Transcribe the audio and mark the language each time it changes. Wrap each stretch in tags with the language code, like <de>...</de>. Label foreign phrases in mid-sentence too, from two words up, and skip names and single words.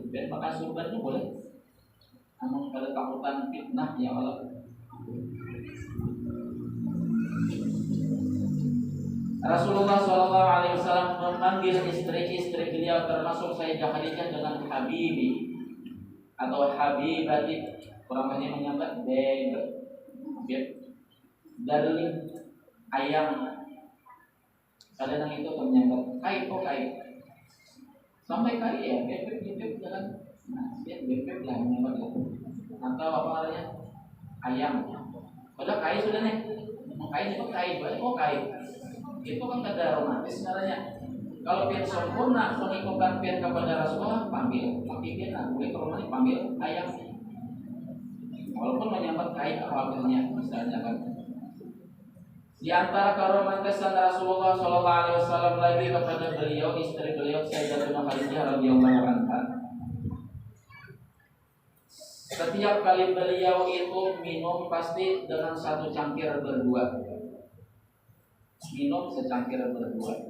<id>Dan pakai surban itu boleh. Namun pada takutan fitnah ya Allah. Rasulullah SAW memanggil istri-istri beliau termasuk Sayyidah Khadijah dengan Habibi atau Habibati.</id> <bjn>Orang ini menyambat beb, darling, ayam. Kadang itu menyambat kai. Sampai kai ya, beb jangan. Nah, beb lah menyambat itu. Atau apa namanya? Ayam. Padahal kai sudah nih. Kai itu kai, kai. Itu kan kada romantis sebenarnya. Kalau pian sempurna mengikutkan pian kepada Rasulullah, panggil. Tapi pian nak boleh kalau panggil ayam. Walaupun menyambat kain awalnya misalnya kan.</bjn> <id>Di antara keromantisan Rasulullah SAW lagi kepada beliau, istri beliau Sayyidatuna Khadijah</id> <ar>رضي الله عنها.</ar> <id>Setiap kali beliau itu minum pasti dengan satu cangkir berdua. Minum secangkir berdua.</id>